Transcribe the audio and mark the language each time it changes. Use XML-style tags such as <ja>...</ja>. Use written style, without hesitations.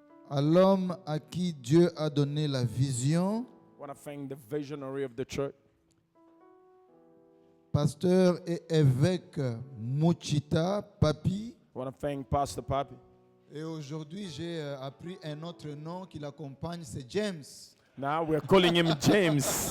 <fr>à l'homme à qui Dieu a donné la vision,</fr> <en>I want to thank the visionary of the church,</en> <fr>pasteur et évêque Muchita Papi.</fr> <en>I want to thank Pastor Papi.</en> <fr>Et aujourd'hui, j'ai appris un autre nom qui l'accompagne, c'est James.</fr> <en>Now we're calling him James.</en>